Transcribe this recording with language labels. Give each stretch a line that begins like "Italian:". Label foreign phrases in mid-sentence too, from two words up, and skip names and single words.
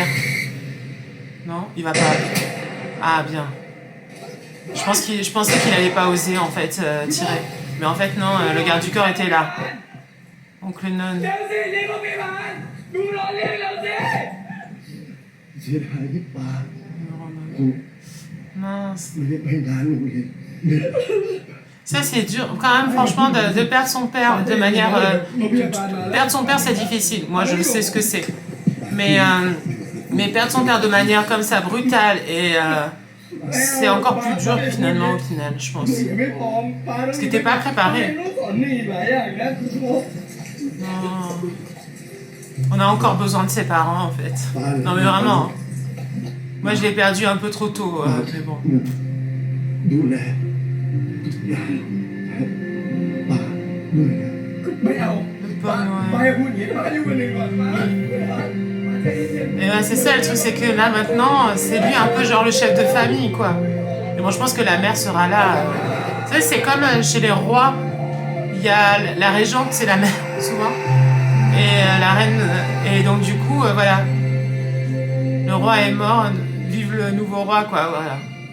French: Non, il va pas. Ah, bien. Je pensais qu'il allait pas oser en fait tirer. Mais en fait non, le garde du corps était là. Oncle Non.
Thai: เสียดายที่ป้า
French: Mince.
Thai: ไม่ได้ไปงานโรงเรียน
French: Ça c'est dur quand même franchement de perdre son père de manière... perdre son père c'est difficile. Moi je sais ce que c'est. Mais perdre son père de manière comme ça brutale et... c'est encore plus dur finalement au final, je pense. Parce que t'es pas préparé. Non. On a encore besoin de ses parents en fait. Non mais vraiment. Hein. Moi je l'ai perdu un peu trop tôt. Mais bon.
Thai: ดูแลทุกอย่างให้ป้าด้วยนะ ไม่เอา
French: Le pauvre
Thai: ป้า
French: Noël.
Thai: อย่าพูดอย่างนี้ป้าอยู่กับหนึ่งก่อนป้า
French: Et ben, c'est ça le truc, c'est que là maintenant, c'est lui un peu genre le chef de famille quoi. Et bon, je pense que la mère sera là. Tu sais, c'est comme chez les rois, il y a la régente, c'est la mère souvent, et la reine. Et donc du coup, voilà, le roi est mort, vive le nouveau roi quoi.